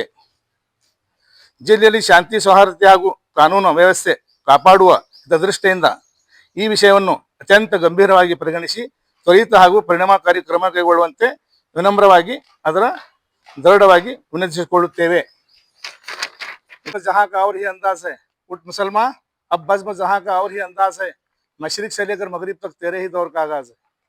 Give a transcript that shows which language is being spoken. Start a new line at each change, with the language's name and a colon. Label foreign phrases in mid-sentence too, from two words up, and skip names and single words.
Kannada: ಜಿಲ್ಲೆಯಲ್ಲಿ ಶಾಂತಿ, ಸೌಹಾರ್ದತೆ ಹಾಗೂ ಕಾನೂನು ವ್ಯವಸ್ಥೆ ಕಾಪಾಡುವ ದೃಷ್ಟಿಯಿಂದ ಈ ವಿಷಯವನ್ನು ಅತ್ಯಂತ ಗಂಭೀರವಾಗಿ ಪರಿಗಣಿಸಿ ತ್ವರಿತ ಹಾಗೂ ಪರಿಣಾಮಕಾರಿ ಕ್ರಮ ಕೈಗೊಳ್ಳುವಂತೆ ವಿನಮ್ರವಾಗಿ दृढ़ವಾಗಿ ವಿನಂತಿಸಿಕೊಳ್ಳುತ್ತೇವೆ.
Urdu: جہاں کا اور ہی انداز ہے، اٹھ مسلمان اب بزم جہاں کا اور ہی انداز ہے، مشرق سے لے کر مغرب تک تیرے ہی دور کا آغاز ہے.